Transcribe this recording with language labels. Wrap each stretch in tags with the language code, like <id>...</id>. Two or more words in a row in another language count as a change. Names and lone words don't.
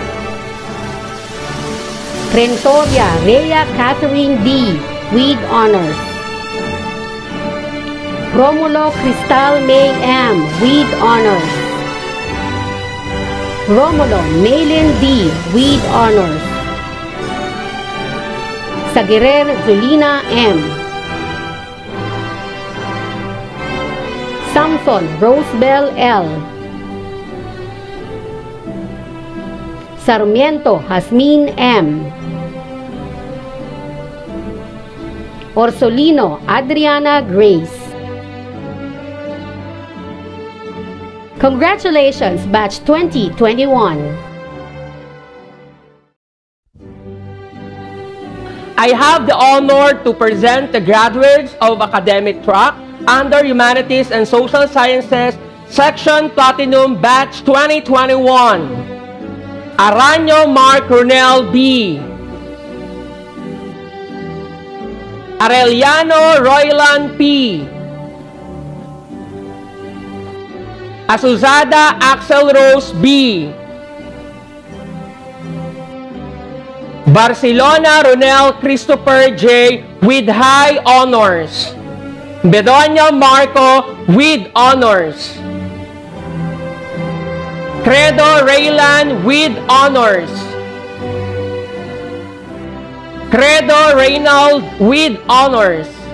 <en>Rentoria Rhea Catherine D. with honors. Romulo Cristal May M. with honors. Romulo Maylin D. with honors. Sagirer Julina M. Samson Rosebell L. Sarmiento Jasmine M. Orsolino Adriana Grace. Congratulations, Batch 2021. I have the honor to present the graduates of academic track under Humanities and Social Sciences Section Platinum Batch 2021. Aranyo Mark Ronel B. Arellano Roylan P. Azuzada Axel Rose B. Barcelona Ronel Christopher J. with high honors. Bedonia Marco with honors. Credo Raylan with honors. Credo Reynald with honors.</en>